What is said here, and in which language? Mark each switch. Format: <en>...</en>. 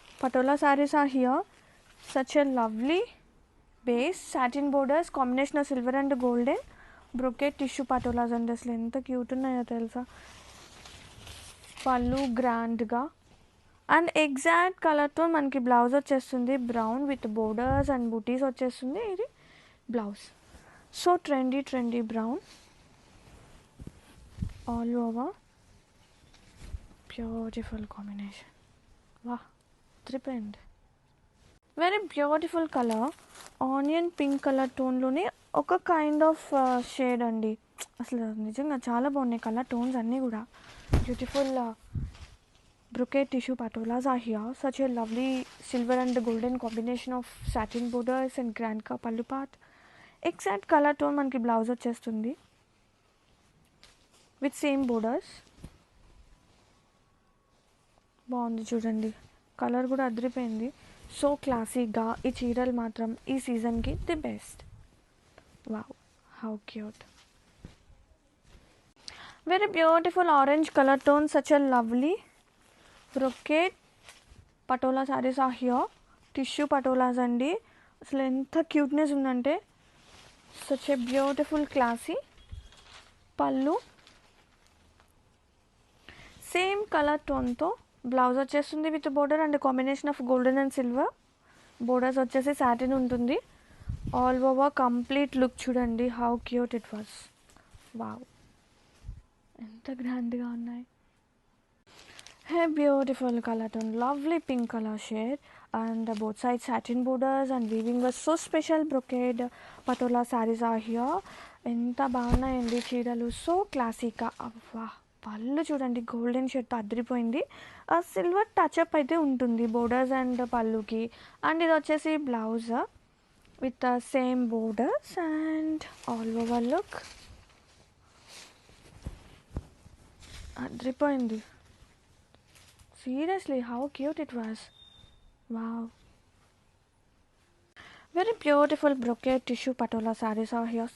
<en>Patola sarees are here. Such a lovely base, satin borders, combination of silver and golden, brocade tissue patolas అండి.</en> <te>అసలు ఎంత cute ఉన్నాయో తెలుసా. పళ్ళు గ్రాండ్గా అండ్ ఎగ్జాక్ట్ కలర్తో మనకి బ్లౌజ్ వచ్చేస్తుంది. బ్రౌన్ విత్ బోర్డర్స్ అండ్ బూటీస్ వచ్చేస్తుంది.</te> <en>ఇది blouse. So trendy brown all over.</en> <te>Beautiful combination. వా, త్రిపోయింది. Very beautiful colour, onion pink colour టోన్లోనే ఒక కైండ్ ఆఫ్ షేడ్ అండి. అసలు నిజంగా చాలా బాగున్నాయి కలర్ టోన్స్ అన్నీ కూడా.</te> <en>Beautiful brocade tissue patolas are here. Such a lovely silver and golden combination of satin borders and grand ka pallu part.</en> <te>Exact color tone మనకి blouse వచ్చేస్తుంది</te> <en>With same borders.</en> <te>బాగుంది చూడండి, కలర్ కూడా అదిరిపోయింది. So క్లాసీగా ఈ చీరలు మాత్రం ఈ సీజన్కి the best.</te> <en>Wow, how cute. Very beautiful orange colour tone. Such a lovely brocade patola saris are here.</en> <te>టిష్యూ పటోలాస్ అండి. అసలు ఎంత క్యూట్నెస్ ఉందంటే</te> <en>Such a beautiful classy.</en> <te>పళ్ళు సేమ్ కలర్ టోన్తో బ్లౌజ్ వచ్చేస్తుంది</te> <en>With border and combination of golden and silver.</en> <te>Borders వచ్చేసి satin ఉంటుంది. All over complete look చూడండి,</te> <en>How cute it was.</en> <te>Wow, ఎంత గ్రాండ్గా ఉన్నాయి.</te> <en>Hey, beautiful color tone, lovely pink color shade, and both sides satin borders and weaving was so special. Brocade patola sarees are here.</en> <te>ఎంత బాగున్నాయండి చీరలు, so క్లాసిక్గా. అవ్వా, పళ్ళు చూడండి గోల్డెన్ షేడ్తో అదిరిపోయింది. సిల్వర్ టచ్అప్ అయితే ఉంటుంది బోర్డర్స్ అండ్ పళ్ళుకి. అండ్ ఇది వచ్చేసి blouse</te> <en>with same borders and all over look</en> <te>అదిరిపోయింది.</te> <en>Seriously, how cute it was. Wow. Very beautiful brocade tissue patola sarees are here.</en>